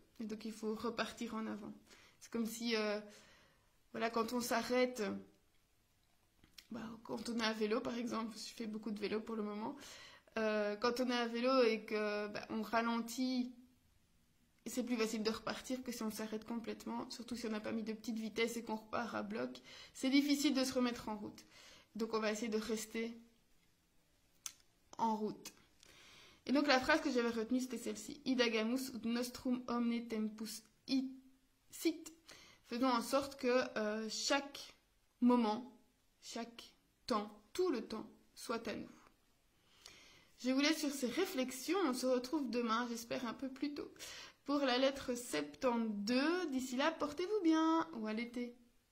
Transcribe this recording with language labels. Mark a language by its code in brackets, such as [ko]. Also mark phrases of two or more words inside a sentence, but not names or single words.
[fr] Et donc il faut repartir en avant. C'est comme si, quand on s'arrête, quand on est à vélo par exemple, je fais beaucoup de vélo pour le moment, quand on est à vélo et qu'on ralentit, c'est plus facile de repartir que si on s'arrête complètement, surtout si on n'a pas mis de petite vitesse et qu'on repart à bloc. C'est difficile de se remettre en route. Donc on va essayer de rester en route. Et donc la phrase que j'avais retenue, c'était celle-ci. [la] Idagamus ut nostrum omne tempus sit. [fr] Faisons en sorte que chaque moment, chaque temps, tout le temps, soit à nous. Je vous laisse sur ces réflexions. On se retrouve demain, j'espère un peu plus tôt, pour la lettre 72. D'ici là, portez-vous bien ou à l'été.